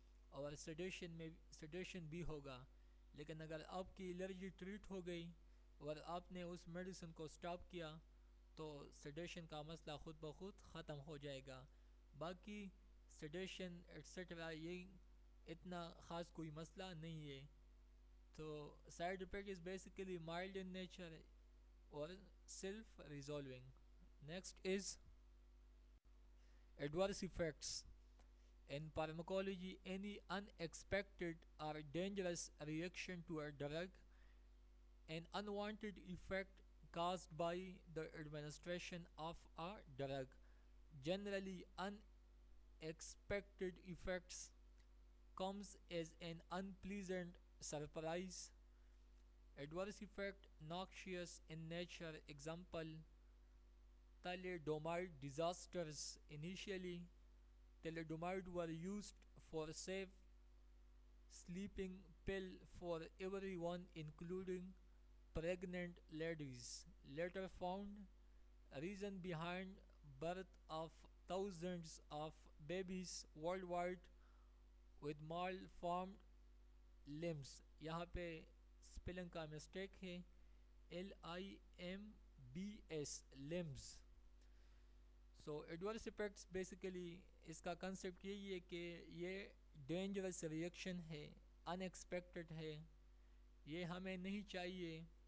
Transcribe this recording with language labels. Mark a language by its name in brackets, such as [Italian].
[Urdu] اور سیڈیشن بھی ہوگا۔ لیکن اگر آپ کی الرجی ٹریٹ ہو گئی اور آپ نے اس میڈیسن کو سٹاپ کیا، تو سیڈیشن کا مسئلہ خود بخود ختم ہو جائے گا۔ باقی سیڈیشن ایٹسٹرا یہ اتنا خاص کوئی مسئلہ نہیں ہے۔ تو [English] side effect is basically mild in nature [Urdu] اور self ریزولونگ۔ [English] Next is adverse effects. In pharmacology, any unexpected or dangerous reaction to a drug, an unwanted effect caused by the administration of a drug. Generally, unexpected effects comes as an unpleasant surprise. Adverse effect noxious in nature. Example: thalidomide disasters. Initially, thalidomide were used for safe sleeping pill for everyone, including pregnant ladies. Later found reason behind birth of thousands of babies worldwide with malformed limbs. [Urdu] یہاں پہ spelling کا mistake ہے، LIMBS limbs۔ سو adverse effects basically اس کا concept یہی ہے کہ یہ dangerous reaction ہے، ان ایکسپیکٹڈ ہے، یہ ہمیں نہیں چاہیے،